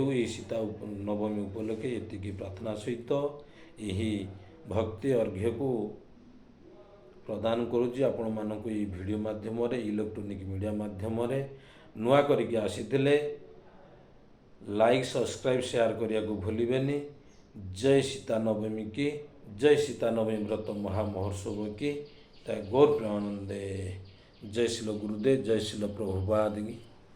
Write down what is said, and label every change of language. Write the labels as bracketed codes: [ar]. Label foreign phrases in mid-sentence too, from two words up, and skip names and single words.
[or] ଏହି ସୀତା ନବମୀ ଉପଲକ୍ଷେ ଏତିକି ପ୍ରାର୍ଥନା ସହିତ ଏହି ଭକ୍ତି ଅର୍ଘ୍ୟକୁ ପ୍ରଦାନ କରୁଛି ଆପଣମାନଙ୍କୁ ଏହି ଭିଡ଼ିଓ ମାଧ୍ୟମରେ, [en] electronic media [or] ମାଧ୍ୟମରେ। ନୂଆ କରିକି ଆସିଥିଲେ [en] like subscribe share [or] କରିବାକୁ ଭୁଲିବେନି। ଜୟ ସୀତାନବମୀ କି ଜୟ ସୀତାନବମୀ ବ୍ରତ ମହାମହୋତ୍ସବ की गौर प्रेमानंदे। [hi] जय श्री गुरुदेव, जय श्री प्रभुपाद की।